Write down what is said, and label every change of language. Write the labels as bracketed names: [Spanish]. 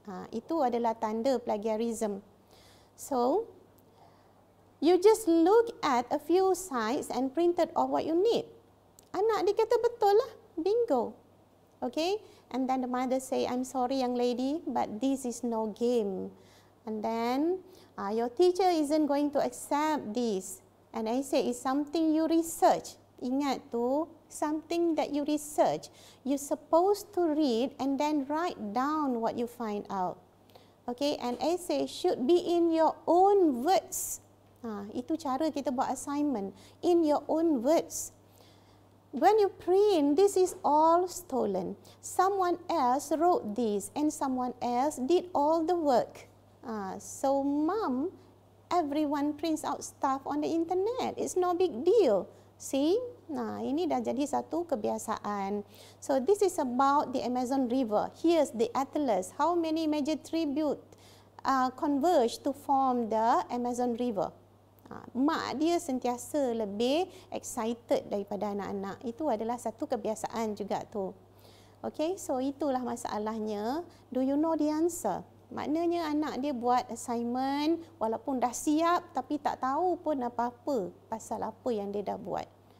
[Malay] Itu adalah tanda plagiarism. [English] So you just look at a few sites and printed off what you need. [Malay] Anak dia kata betul lah, [English] bingo. Okay, and then the mother say, I'm sorry young lady, but this is no game. And then your teacher isn't going to accept this. And I say it's something you research. [Malay] Ingat tu, [English] something that you research. You're supposed to read and then write down what you find out. Okay, and essay should be in your own words. [Malay] Itu cara kita buat assignment, [English] in your own words. When you print, this is all stolen. Someone else wrote this and someone else did all the work. So mom, everyone prints out stuff on the internet. It's no big deal. See? [Malay] Nah, ini dah jadi satu kebiasaan. [English] So this is about the Amazon River. Here's the atlas. How many major tributes converge to form the Amazon River? [Malay] Mak dia sentiasa lebih excited daripada anak-anak. Itu adalah satu kebiasaan juga tu. [English] Okay, so [Malay] itulah masalahnya. [English] Do you know the answer? [Malay] Maknanya anak dia buat assignment walaupun dah siap tapi tak tahu pun apa-apa pasal apa yang dia dah buat.